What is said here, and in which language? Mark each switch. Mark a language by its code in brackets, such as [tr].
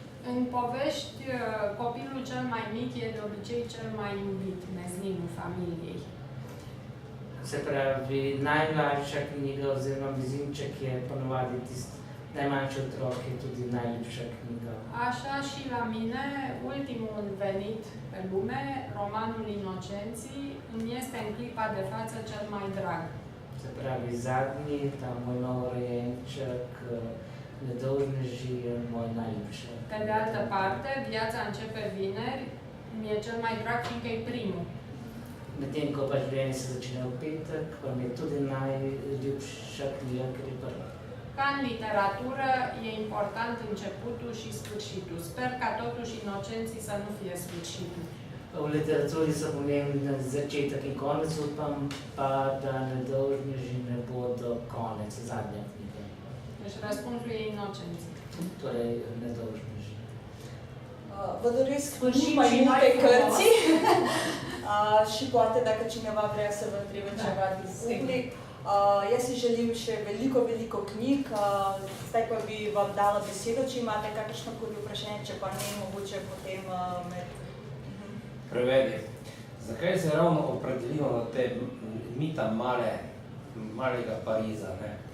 [ro] În povești, copilul cel mai mic e de obicei cel mai iubit, mezlinul familiei. [sl] Se pravi, najmlajša knjiga oziroma Mezinček je ponovadi tisti najmanjši otrok, je tudi najljubša knjiga. [ro] Așa și la mine, ultimul venit pe lume, romanul Inocenții, îmi este în clipa de față cel mai drag. [sl] Se pravi, zadnji, ta moj novorojenček, Nedolžneži je moj najljubša. [ro] Pe de altă parte, Viața începe vineri, mi e cel mai drag, fiindcă e primul. [sl] Medtem ko pa življenje se začne v petek, pa mi je tudi najljubša knjiga, ker je prva. [ro] Ca în literatură, e important începutul și sfârșitul. Sper ca totuși Inocenții să nu fie sfârșitul. [sl] V literaturi so pomembni začetek in konec, upam pa, da Nedolžneži ne bodo konec, zadnja knjiga. [ro] Deci răspunsul e Inocenții. [sl] Torej, Nedolžneži. [ro] Vă doresc mult mai multe cărți și poate dacă cineva vrea să vă întrebe ceva din public. [sl] Jaz si želim še veliko knjig, zdaj pa bi vam dala besedo, če imate kakšnokoli vprašanje, če pa ne, mogoče potem med... Prevedi. Zakaj se ravno opredelimo na te mita malega Pariza? Ne?